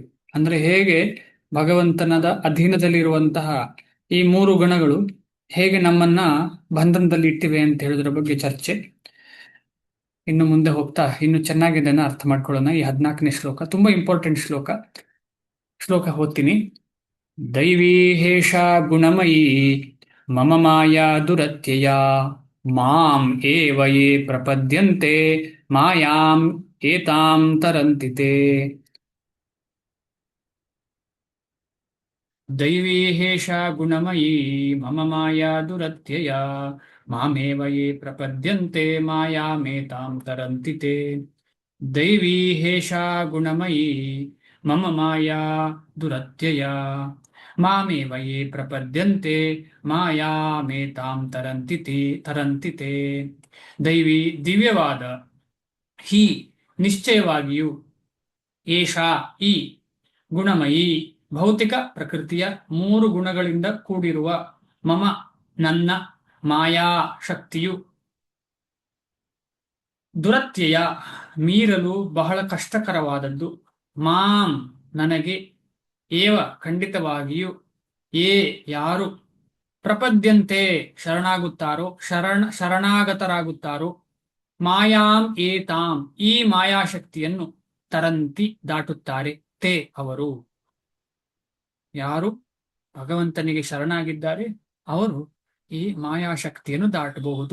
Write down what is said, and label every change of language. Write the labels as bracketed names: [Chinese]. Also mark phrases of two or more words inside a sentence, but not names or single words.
[Kannada] ಅಂದ್ರೆ ಹೇಗೆ ಭಗವಂತನದ ಅಧೀನದಲ್ಲಿರುವಂತಹ ಈ 3 ಗಣಗಳು ಹೇಗೆ ನಮ್ಮನ್ನ ಬಂಧನದಲ್ಲಿ ಇಟ್ಟಿವೆ ಅಂತ ಹೇಳೋದ್ರ ಬಗ್ಗೆ ಚರ್ಚೆ. ಇನ್ನು ಮುಂದೆ ಹೋಗ್ತಾ ಇನ್ನು ಚೆನ್ನಾಗಿ ಇದನ್ನ ಅರ್ಥ ಮಾಡ್ಕೊಳ್ಳೋಣ. ಈ 14ನೇ ಶ್ಲೋಕ ತುಂಬಾ ಇಂಪಾರ್ಟೆಂಟ್ ಶ್ಲೋಕ. ಓದ್ತೀನಿ. [Sanskrit] ದೈವೀ ಹೇಷಾ ಗುಣಮಯೀ ಮಮ ಮಾಯಾ ದುರತ್ಯಯ ಮಾಂ ಏವ ಯೇ ಪ್ರಪದ್ಯಂತೆ ಮಾಯಾಂ ಏತಾಂ ತರಂತಿ ತೇ. ದೈವೀ ಹೇಷಾ ಗುಣಮಯೀ ಮಮ ಮಾಯಾ ದುರತ್ಯಯ ಮಾಮೇವ ಯೇ ಪ್ರಪದ್ಯಂತೆ ಮಾಯಾಮೇತಾಂ ತರಂತಿ ತೇ. ದೈವೀ ಹೇಷಾ ಗುಣಮಯೀ ಮಮ ಮಾಯಾ ದುರತ್ಯಯ ಮಾಮೇವ ಯೇ ಪ್ರಪದ್ಯಂತೆ ಮಾಯಾಮೇತಾಂ ತರಂತಿ ತೇ. [Kannada] ದೈವಿ ದಿವ್ಯವಾದ, ಹಿ ನಿಶ್ಚಯವಾಗಿಯೂ, ಏಷಾ ಈ, ಗುಣಮಯಿ ಭೌತಿಕ ಪ್ರಕೃತಿಯ 3 ಗುಣಗಳಿಂದ ಕೂಡಿರುವ, ಮಮ ನನ್ನ, ಮಾಯಾ ಶಕ್ತಿಯು, ದುರತ್ಯಯ ಮೀರಲು ಬಹಳ ಕಷ್ಟಕರವಾದದ್ದು, ಮಾಂ ನನಗೆ, ಏವ ಖಂಡಿತವಾಗಿಯೂ, ಏ ಯಾರು, ಪ್ರಪದ್ಯಂತೆ ಶರಣಾಗುತ್ತಾರೋ, ಶರಣಾಗತರಾಗುತ್ತಾರೋ, [Sanskrit] ಮಾಯಾಂ ಏತಾಂ [Kannada] ಈ ಮಾಯಾಶಕ್ತಿಯನ್ನು, ತರಂತಿ ದಾಟುತ್ತಾರೆ, ತೇ ಅವರು, ಯಾರು ಭಗವಂತನಿಗೆ ಶರಣಾಗಿದ್ದಾರೆ ಅವರು ಈ ಮಾಯಾಶಕ್ತಿಯನ್ನು ದಾಟಬಹುದು.